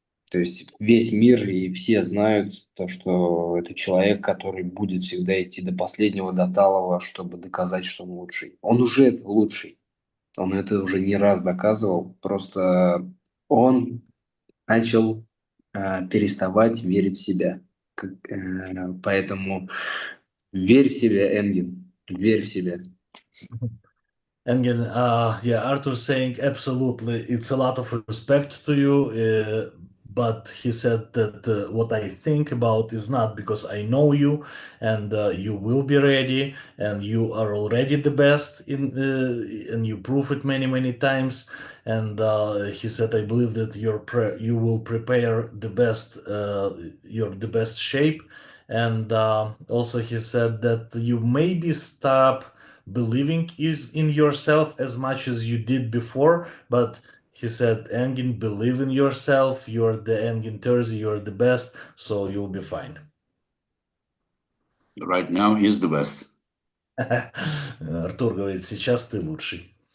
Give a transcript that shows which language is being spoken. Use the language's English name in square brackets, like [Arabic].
[Russian] То есть весь мир и все знают то, что это человек, который будет всегда идти до последнего, до талого, чтобы доказать, что он лучший. Он уже лучший. Он это уже не раз доказывал. Просто он начал переставать верить в себя. Поэтому верь в себя, Энгин. Верь в себя. [English] Engin, yeah, Arthur saying absolutely. It's a lot of respect to you, but he said that what I think about is not because I know you, and you will be ready, and you are already the best and you prove it many many times. And he said, I believe that you will prepare the best, your the best shape, and also he said that you maybe stop believing is in yourself as much as you did before, but he said, Engin, believe in yourself, you're the Engin Terzi, you're the best, so you'll be fine. Right now, he's the best. [Russian] Артур говорит, сейчас ты лучший.